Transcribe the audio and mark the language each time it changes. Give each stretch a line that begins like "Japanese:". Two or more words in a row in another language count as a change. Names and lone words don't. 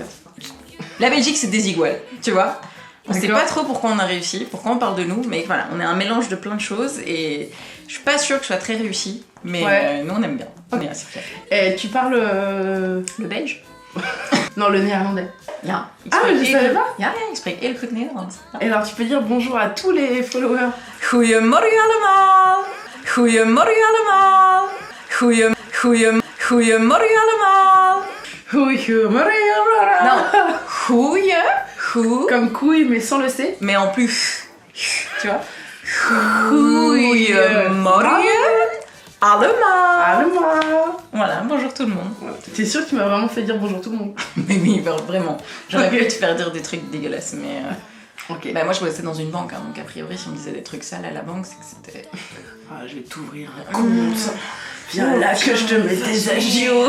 French: La Belgique c'est désigual, tu vois. On sait D'accord. pas trop pourquoi on a réussi, pourquoi on parle de nous, mais voilà, on est un mélange de plein de choses et je suis pas sûre que je sois très réussie, mais Ouais. nous on aime bien. Ok. On est assez fiers. Et tu parles... Le belge? Non, le néerlandais.
Dutch: Ja.
French: Ah, mais je savais pas.
Dutch: Ja, ik spreek heel goed Nederlands. Ja.
French: Et alors tu peux dire bonjour à tous les followers.
Dutch: Goedemorgen allemaal. Goedemorgen allemaal. Goedemorgen allemaal.
French: Non, goeie, Comme couille mais sans le C. mais en plus, tu vois.
Dutch: Goedemorgen allemaal. Allemaal.
French: Voilà, bonjour tout le monde. T'es sûr que tu m'as vraiment fait dire bonjour tout le monde? Mais oui, vraiment. J'aurais pu Ok. te faire dire des trucs dégueulasses, mais... Ok. Bah moi je bossais dans une banque, hein, donc a priori si on me disait des trucs sales à la banque, c'est que c'était... Ah, je vais t'ouvrir un compte. Viens là que je te mets tes agios.